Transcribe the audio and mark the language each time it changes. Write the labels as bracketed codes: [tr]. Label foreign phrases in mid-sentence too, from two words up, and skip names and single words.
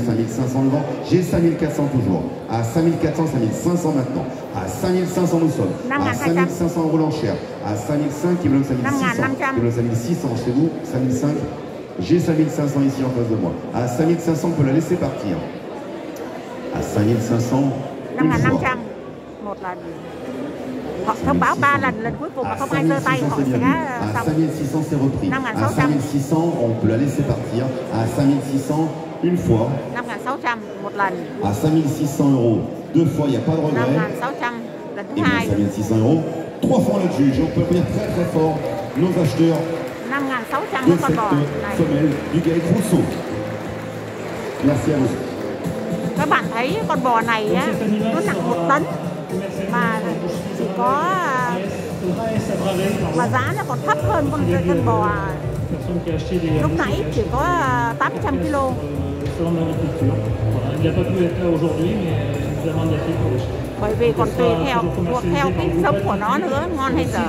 [fr] 5 500 devant, j'ai 5 400 toujours. À 5 400, 5 500 maintenant. À 5 500, nous sommes. À 5 500 € l'enchère. À 5 500, qui me donne 5 600. Qui me donne 5 600 chez vous. 5 500, j'ai 5 500 ici en face de moi. À 5 500, on peut la laisser partir. À 5 500, une fois. [vi] Một lần. Họ thông báo 3 lần, lần cuối cùng mà không ai giơ tay họ sẽ [fr] à 5600 c'est repris. À 5600 on peut la laisser partir. À 5600 une fois. [vi] 5.600 một lần. [fr] À 5600 € deux fois, il n'y a pas de regret. [vi] 5.600 lần thứ [fr] Et [vi] hai. [fr] 5600 € trois fois le juge. On peut venir très fort nos acheteurs 5.600 de [vi] với con bò [fr] cette [vi] này. [fr] femelle du GAEC Rousseau. Merci à vous. [vi] Các bạn thấy con bò này á, nó nặng 1 tấn mà chỉ có mà giá nó còn thấp hơn con bò lúc nãy chỉ có 800 kg. Bởi vì còn tùy theo cái giống của nó nữa, ngon hay dở.